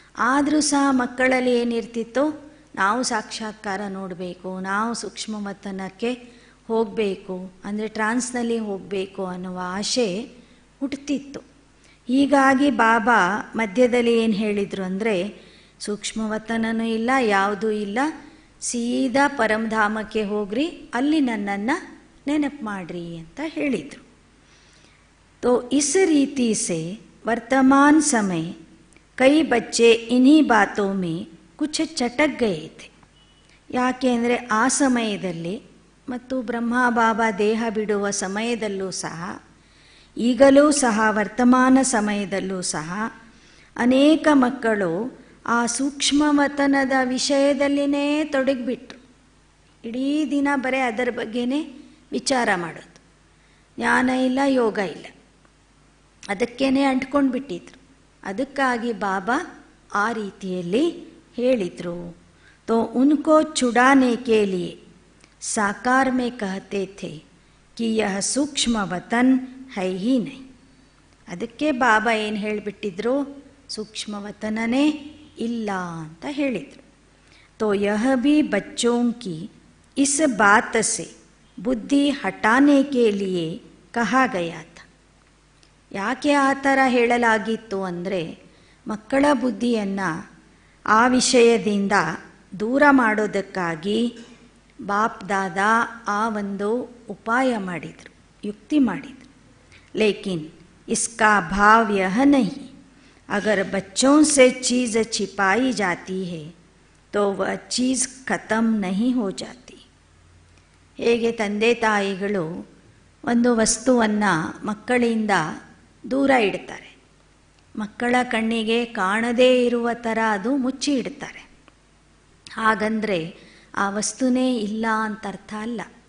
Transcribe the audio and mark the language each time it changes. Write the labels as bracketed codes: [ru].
[kn] ಆದರೂ ಸಹ ಮಕ್ಕಳಲ್ಲಿ ಏನಿರ್ತಿತ್ತು, ನಾವು ಸಾಕ್ಷಾತ್ಕಾರ ನೋಡಬೇಕು, ನಾವು ಸೂಕ್ಷ್ಮವತನಕ್ಕೆ ಹೋಗಬೇಕು, ಅಂದರೆ ಟ್ರಾನ್ಸ್ನಲ್ಲಿ ಹೋಗಬೇಕು ಅನ್ನುವ ಆಸೆ ಹುಟ್ಟುತ್ತಿತ್ತು. ಹೀಗಾಗಿ ಬಾಬಾ ಮಧ್ಯದಲ್ಲಿ ಏನು ಹೇಳಿದರು ಅಂದರೆ, ಸೂಕ್ಷ್ಮವತನನೂ ಇಲ್ಲ, ಯಾವುದೂ ಇಲ್ಲ, ಸೀದಾ ಪರಮಧಾಮಕ್ಕೆ ಹೋಗ್ರಿ, ಅಲ್ಲಿ ನನ್ನನ್ನು ನೆನಪು ಮಾಡ್ರಿ ಅಂತ ಹೇಳಿದರು. [hi] तो इस रीति से वर्तमान समय कई बच्चे इन्हीं बातों में कुछ चटक गए थे. [kn] ಯಾಕೆ ಅಂದರೆ ಆ ಸಮಯದಲ್ಲಿ ಮತ್ತು ಬ್ರಹ್ಮ ಬಾಬಾ ದೇಹ ಬಿಡುವ ಸಮಯದಲ್ಲೂ ಸಹ, ಈಗಲೂ ಸಹ ವರ್ತಮಾನ ಸಮಯದಲ್ಲೂ ಸಹ ಅನೇಕ ಮಕ್ಕಳು ಆ ಸೂಕ್ಷ್ಮವತನದ ವಿಷಯದಲ್ಲಿನೇ ತೊಡಗಿಬಿಟ್ರು. ಇಡೀ ದಿನ ಬರೀ ಅದರ ಬಗ್ಗೆನೇ ವಿಚಾರ ಮಾಡೋದು, ಜ್ಞಾನ ಇಲ್ಲ, ಯೋಗ ಇಲ್ಲ, ಅದಕ್ಕೇನೆ ಅಂಟ್ಕೊಂಡು ಬಿಟ್ಟಿದ್ರು. ಅದಕ್ಕಾಗಿ ಬಾಬಾ ಆ ರೀತಿಯಲ್ಲಿ ಹೇಳಿದರು. [hi] तो उनको छुड़ाने के लिए साकार में कहते थे कि यह सूक्ष्म वतन है ही नहीं. [kn] ಅದಕ್ಕೆ ಬಾಬಾ ಏನು ಹೇಳಿಬಿಟ್ಟಿದ್ರು, ಸೂಕ್ಷ್ಮವತನನೇ ಇಲ್ಲ ಅಂತ ಹೇಳಿದರು. [hi] तो यह भी बच्चों की इस बात से बुद्धि हटाने के लिए कहा गया था. [kn] ಯಾಕೆ ಆ ಥರ ಹೇಳಲಾಗಿತ್ತು ಅಂದರೆ, ಮಕ್ಕಳ ಬುದ್ಧಿಯನ್ನು ಆ ವಿಷಯದಿಂದ ದೂರ ಮಾಡೋದಕ್ಕಾಗಿ ಬಾಪ್ ದಾದಾ ಆ ಒಂದು ಉಪಾಯ ಮಾಡಿದರು, ಯುಕ್ತಿ ಮಾಡಿದರು. ಲೇಕಿನ್ [hi] इसका भाव यह नहीं, अगर बच्चों से चीज़ छिपाई जाती है तो वह चीज़ खत्म नहीं हो जाती. [kn] ಹೇಗೆ ತಂದೆ ತಾಯಿಗಳು ಒಂದು ವಸ್ತುವನ್ನು ಮಕ್ಕಳಿಂದ ದೂರ ಇಡ್ತಾರೆ, ಮಕ್ಕಳ ಕಣ್ಣಿಗೆ ಕಾಣದೇ ಇರುವ ಥರ ಅದು ಮುಚ್ಚಿ ಇಡ್ತಾರೆ. ಹಾಗಂದರೆ ಆ ವಸ್ತುನೇ ಇಲ್ಲ ಅಂತ ಅರ್ಥ ಅಲ್ಲ.